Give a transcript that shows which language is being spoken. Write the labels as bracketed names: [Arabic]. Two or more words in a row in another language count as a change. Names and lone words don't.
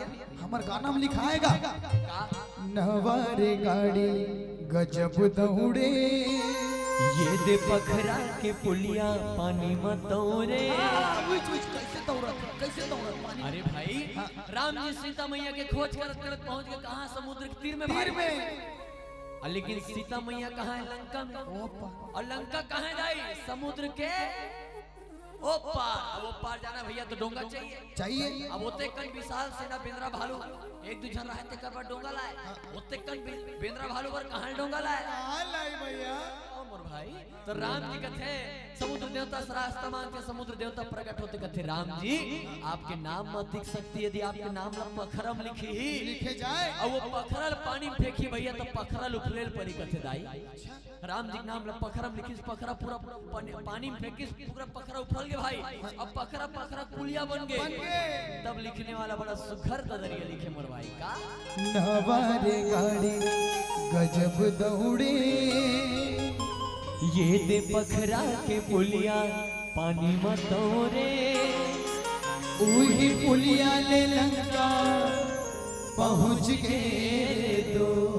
[Chhattisgarhi] हमार गाना में लिखाएगा नवारे गाड़ी गजब दौड़े ये दे पखरा के पुलिया पानी मत तोरे कैसे दौड़त पानी अरे भाई राम जी सीता मैया के खोज करत करत पहुंच गए कहां समुद्र के तीर में लेकिन सीता मैया कहां है लंका में और लंका कहां है दाई समुद्र के ओ पार अब वो पार जाना भैया तो डोंगा चाहिए अब होते कन विशाल सेना बेंद्रा भालू एक दू जन रहते कर पर डोंगा लाए होते कन बेंद्रा भालू पर कहां डोंगा लाए भैया मोर भाई तो राम जी कथे समुद्र देवता सरास्तमान के समुद्र देवता प्रकट होते कथे राम जी आपके नाम मत दिख सकती यदि आपके नाम ला पखरम लिखे जाए और वो पखरल पानी में फेंकी भैया तो पखरल उफलेल पड़ी कथे दाई राम जी नाम ला पखरम लिखिस पखरा पूरा पानी में फेंकिस पूरा पखरा उफल गए भाई अब पखरा पखरा कुलिया बन गए तब लिखने वाला बड़ा सुघर दरिया लिखे मोर भाई का नवारे गाड़ी गजब दौड़े ये दे पखरा के पुलिया पानी मत तोरे वही पुलिया ले लंका पहुंच गए दो